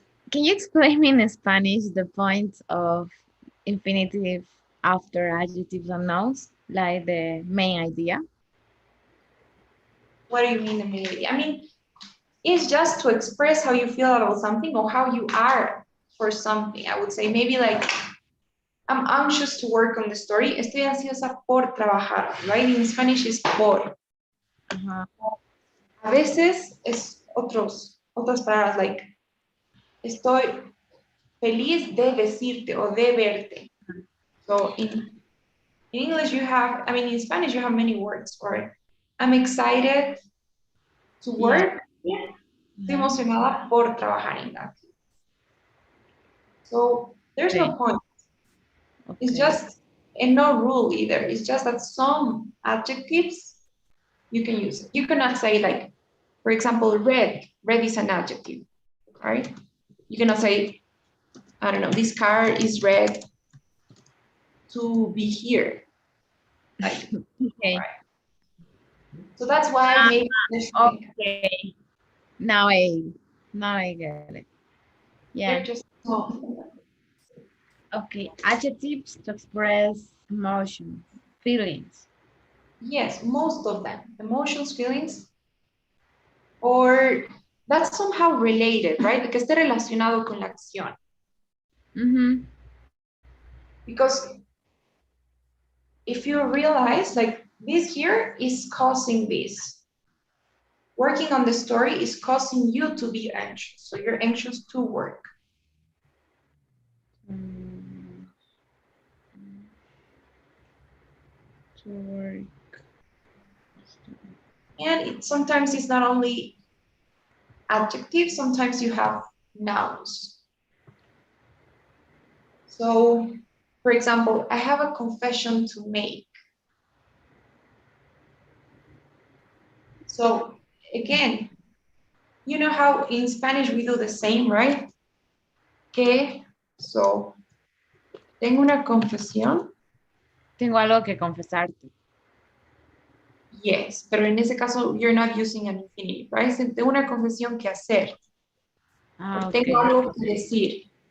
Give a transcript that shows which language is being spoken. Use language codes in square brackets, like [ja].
[en] Can you explain me in Spanish the point of infinitive after adjectives and nouns, like the main idea? What do you mean immediately? I mean, it's just to express how you feel about something or how you are for something. I would say maybe like, I'm anxious to work on the story. [es] Estoy ansiosa por trabajar, [en] right? In Spanish is [es] por. A veces es otras palabras, like, estoy feliz de decirte o de verte. [en] So in English, you have, I mean, in Spanish, you have many words for it. I'm excited to work. Yeah. [es] Estoy emocionada por trabajar en that. [en] So there's no point. It's just, and no rule either. It's just that some adjectives you can use it. You cannot say like, for example, red. Red is an adjective, right? You cannot say, I don't know, this car is red to be here. Like, Okay. right. So that's why maybe Okay. Now I get it. Yeah. they're just small. Okay. Adjectives to express emotions, feelings. Yes, most of them. Emotions, feelings, or that's somehow related, right? [es] Porque esté relacionado con la acción. [en] Because if you realize, like, this here is causing this. Working on the story is causing you to be anxious. So you're anxious to work. To work. And sometimes it's not only adjectives, sometimes you have nouns. So, for example, I have a confession to make. So, again, you know how in Spanish we do the same, right? [es] Que, so, tengo una confesión. Tengo algo que confesarte. [en] Yes, [es] pero en ese caso [en] you're not using an infinitive, right? [es] Tengo una confesión que hacer. Tengo algo que decir.